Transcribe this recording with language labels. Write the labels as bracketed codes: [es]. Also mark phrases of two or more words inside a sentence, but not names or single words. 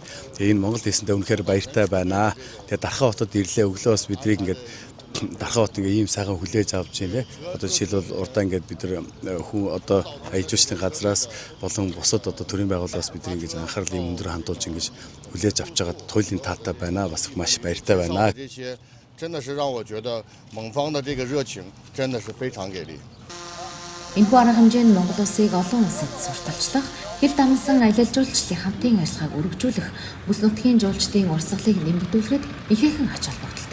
[mn] Тэгээд энэ Монгол хэлсэндээ үнэхээр баяртай байна. Тэгээд Дархан хотод ирлээ өглөө бас бидрийг ингээд Дархан хот ингээ ийм сайхан хүлээж авч байна. Одоо жишээлбэл урдаа ингээд бид нар хүн одоо аялал жуулчлалын газраас болон бусад одоо төрийн байгууллагаас бид нар ингээ анхаарлын өндөр хандуулж ингээ хүлээж авч байгаа туйлын таатай байна. Бас маш баяртай байна. [zh] 真的是让我觉得蒙方的这个热情真的是非常给力。 [mn] Энэхүү арга хэмжээнд Монгол улсыг олон улсад сурталчлах, Хил дамсан аялал жуулчлалын хамтын ажиллагааг өргөжүүлэх бүс нутгийн жуулчдын урсгалыг нэмэгдүүлэхэд ихээхэн ач холбогдол